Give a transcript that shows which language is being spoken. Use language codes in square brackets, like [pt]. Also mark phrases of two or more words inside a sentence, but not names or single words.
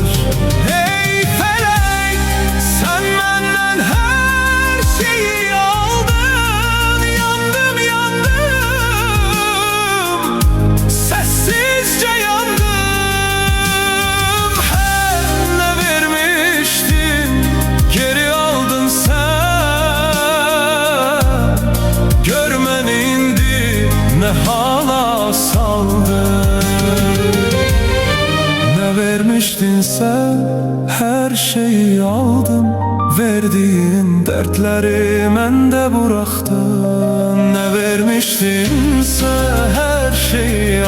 [az] Ey fələk, sən məndən hər şeyi aldın, yandım yandım, səssizcə yandım. Hər nə vermişdin, geri aldın sən, gör məni indi nə hala saldın. [tr] Ne vermiştinsə her şeyi aldım, verdiğin dertleri [az] məndə buraxdın. [tr] Ne vermiştinsə her şeyi